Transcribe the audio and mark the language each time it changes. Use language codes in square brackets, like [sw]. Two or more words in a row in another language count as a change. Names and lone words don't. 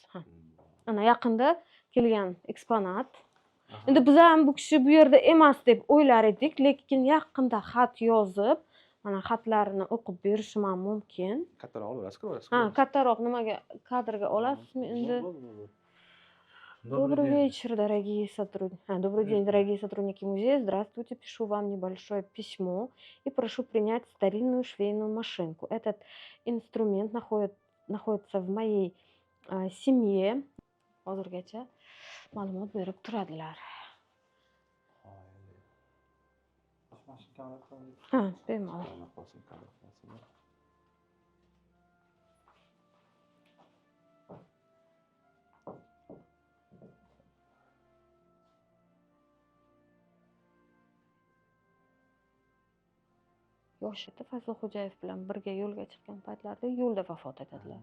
[uz] Ana yaqinda kelgan eksponat. Endi biz ham bu kishi bu yerda emas deb o'ylar edik, lekin yaqinda xat yozib, mana xatlarini o'qib berishim ham mumkin. Kattaroq olasizmi? Kattaroq nimaga kadrga olasizmi endi? [ru] Добрый вечер, дорогие сотрудники. Добрый день, дорогие сотрудники музея. Здравствуйте, пишу вам небольшое письмо и прошу принять старинную швейную машинку. Этот инструмент находится в моей семье. [uz] Hozirgacha ma'lumot berib turadilar. Bemalol. Yoshida Fazil Xo'jayev bilan birga yo'lga chiqqan paytlarida yo'lda vafot etadilar.